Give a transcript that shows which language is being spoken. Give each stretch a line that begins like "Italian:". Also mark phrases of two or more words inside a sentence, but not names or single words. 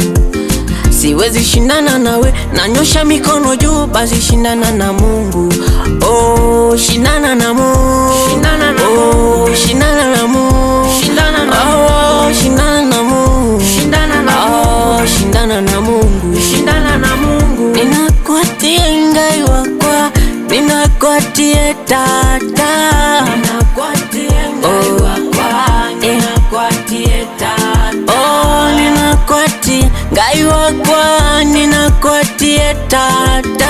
Swahili: Siwezi shindana nawe, nanyosha mikono juu, basi shindana na Mungu. Oh, shindana na Mungu, shindana na Mungu, shindana na Mungu, shindana na Mungu, shindana na Mungu, shindana na Mungu, shindana na Mungu, shindana na Mungu.
Kamba: Ninakuatia ngai wakwa, ninakuatia tata, Ninakuatia ngai wakwa, ninakuatia tata. oh, ninakuatia ngai wakwa, ninakuatia tata,